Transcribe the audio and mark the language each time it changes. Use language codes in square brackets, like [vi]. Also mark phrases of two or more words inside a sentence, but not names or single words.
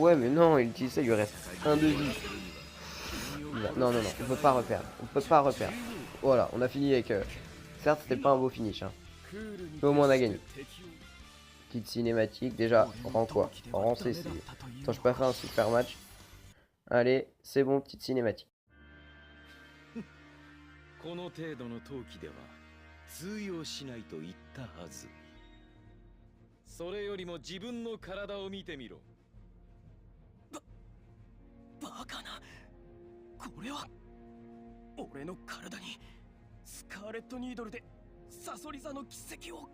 [fr] Ouais, mais non, il utilise ça, il lui reste un de vie. Non, on peut pas reperdre. On peut pas reperdre. Voilà, on a fini avec... Certes, c'était pas un beau finish, hein. Mais au moins, on a gagné. Petite cinématique. Déjà, rang quoi? Rang CC. Attends, je préfère un super match. Allez, c'est bon, petite cinématique. [ja] この程度の陶器では通用しないと言ったはず。それよりも自分の体を見てみろ。バカな。これは俺の体にスカーレットニードルでサソリ座の奇跡を。